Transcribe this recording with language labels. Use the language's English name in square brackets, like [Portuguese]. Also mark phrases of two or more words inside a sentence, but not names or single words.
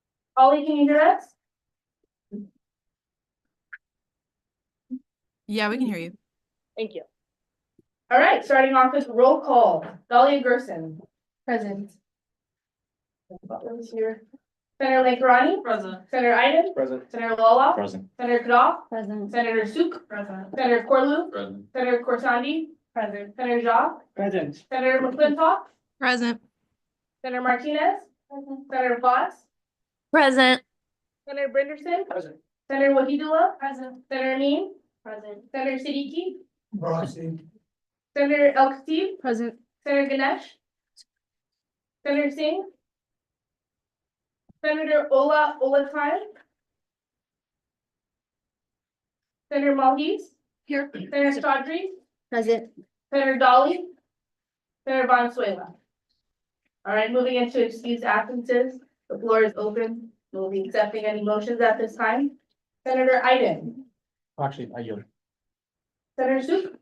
[English] Ollie, can you hear us? Yeah, we can hear you. Thank you. All right, starting off with roll call. Dahlia Gerson. Present. Butler's here. Senator Lankarani. Present. Senator Iden. Present. Senator Lala. Present. Senator Kadal. Present. Senator Suk. Present. Senator Corlew. Present. Senator Korsandi. Present. Senator Shaw. Present. Senator McClintock. Present. Senator Martinez. Present. Senator Fox. Present. Senator Brinderson. Present. Senator Wahidullah. Present. Senator Amin. Present. Senator Siddiqui. Present. Senator El Khatib. Present. Senator Ganesh. Senator Singh. Senator Ola Olatai. Senator Malhese. Here. Senator Chaudhry. Present. Senator Dolly. Senator Valenzuela. All right, moving into excused absences. The floor is open. We'll be accepting any motions at this time. Senator Iden. Actually, I yield. Senator Suk.